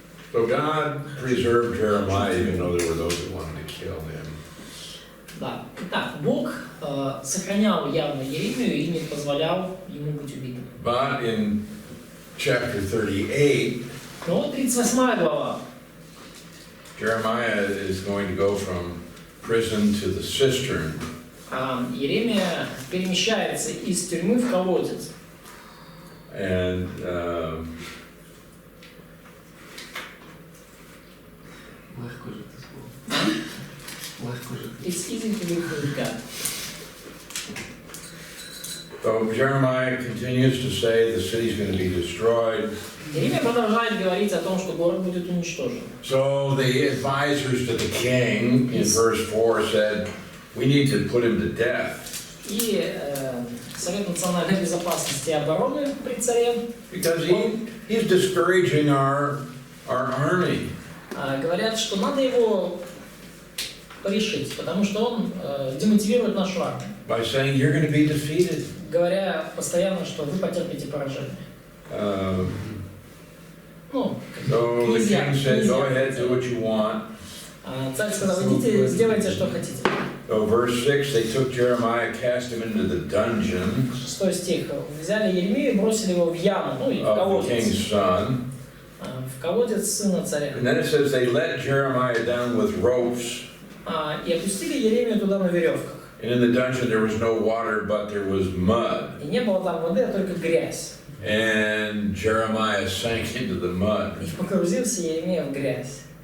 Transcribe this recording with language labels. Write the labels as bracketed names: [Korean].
[English] So God preserved Jeremiah, even though there were those who wanted to kill him. [Russian] Да. Итак, Бог сохранял явно Иеремию и не позволял ему быть убитым. [English] But in chapter 38, [Russian] Но вот 38 глава. [English] Jeremiah is going to go from prison to the cistern. [Russian] Иеремия перемещается из тюрьмы в колодец. [English] And [Ukrainian] Легко жити з Богом. Легко жити. [English] It's easy to live with God. so Jeremiah continues to say the city's going to be destroyed. [Russian] Иеремия продолжает говорить о том, что город будет уничтожен. [English] So the advisors to the king in verse 4 said, we need to put him to death. [Russian] И Совет национальной безопасности и обороны при царе [English] Because he's discouraging our army. [Russian] говорят, что надо его порешить, потому что он демотивирует нашу армию. [English] By saying you're going to be defeated. [Russian] Говоря постоянно, что вы потерпите поражение. Ну, [English] So the king said, go ahead, do what you want. [Russian] Царь сказал, идите, сделайте, что хотите. [English] So verse 6, they took Jeremiah, cast him into the dungeon [Russian] 6 стих. Взяли Еремию и бросили его в яму, ну и в [English] of the [Russian] колодец. [English] king's son. [Russian] В колодец сына царя. [English] And then it says they let Jeremiah down with ropes. [Russian] И опустили Еремию туда на веревках. [English] And in the dungeon there was no water, but there was mud. [Russian] И не было там воды, а только грязь. [English] And Jeremiah sank into the mud. [Russian] И погрузился Еремия в грязь.